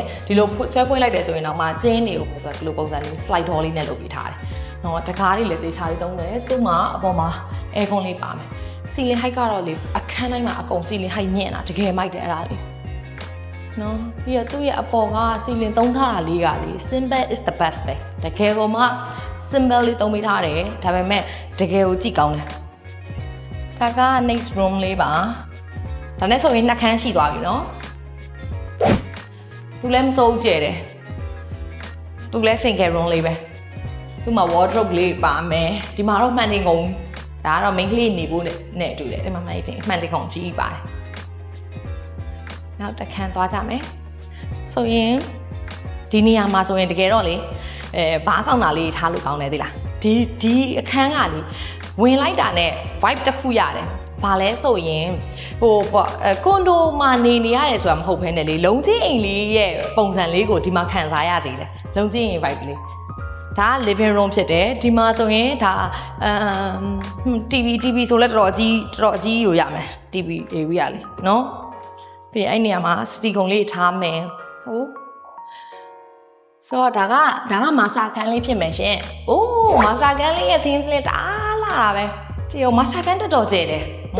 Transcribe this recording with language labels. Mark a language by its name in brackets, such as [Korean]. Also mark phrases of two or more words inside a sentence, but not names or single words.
[Burmese] ဒီလိုဆွဲဖွင့်လိုက်တယ်ဆိုရင်တော့မှကျင်းနေကိုဆိုတော့ဒီလိုပုံစံလေး [English] slide door [Burmese] လေးနဲ့လုပ်ပေးထားတယ်เนาะတကားလေးလည်းတေချာလေးသုံးတယ်သူ့မှာအပေါ်မှာ aircon လေးပါမယ် [English] ceiling height [Burmese] ကတော့လေအခန်းတိုင်းမှာအကုန် [English] ceiling height [Burmese] မြင့်တာတကယ်မိုက်တယ်အဲ့ဒါလေးနော်ပြီးတော့သူ့ရဲ့အပေါ်ကစီလင်သုံးထားတာလေးကလေ [English] simple is the best [Burmese] ပဲတကယ်ကိုမှ simple လေးသုံးပေးထားတယ်ဒါပေမဲ့တကယ်ကိုကြည့်ကောင်းတယ်ဒါက [English] next room [Burmese] လေးပါဒါနဲ့ဆိုရင်နှစ်ခန်းရှိသွားပြီနော် သူလည်းမစိုးကျဲတယ်သူလည်း [English] single room [Burmese] လေးပဲသူ့မှာ wardrobe လေးပါမယ်ဒီမှာတော့မှန်တင်ကုန်ဒါကတော့ main ကလေးနေဖို့နဲ့တူတယ်ဒီမှာမှန်တင်ကုန်ကြီးပါတယ် နောက်တစ်ခန်းသွားကြမယ်ဆိုရင်ဒီနေရာမှာဆိုရင်တကယ်တော့လေဘားကောင်းတာလေးထားလို့ကောင်းတယ်သိလားဒီအခန်းကလေဝင်လိုက်တာနဲ့ vibe တစ်ခုရတယ်ဘာလဲဆိုရင်ဟိုပေါ့ကွန်ဒိုမှာနေရတယ်ဆိုတာမဟုတ်ဘဲနဲ့လေလုံချင်းအိမ်လေးရဲ့ပုံစံလေးကိုဒီမှာခံစားရစီတယ်လုံချင်းအိမ် vibe လေးဒါ [English] living room [Burmese] ဖြစ်တယ်ဒီမှာဆိုရင်ဒါ TV ဆိုလဲတော်တော်အကြီးယူရမယ် [English] TV area [Burmese] လေးเนาะပြီးအဲ့နေရာမှာစတီကုံလေးထားမယ်ဟုတ်ဆိုတော့ဒါကမာစတာခန်းလေးဖြစ်မယ်ရှင်အိုးမာစတာခန်းလေးရဲ့ themes လေးတအားလာတာပဲကြည့်အောင်မာစတာခန်းတော်တော်ကျယ်တယ်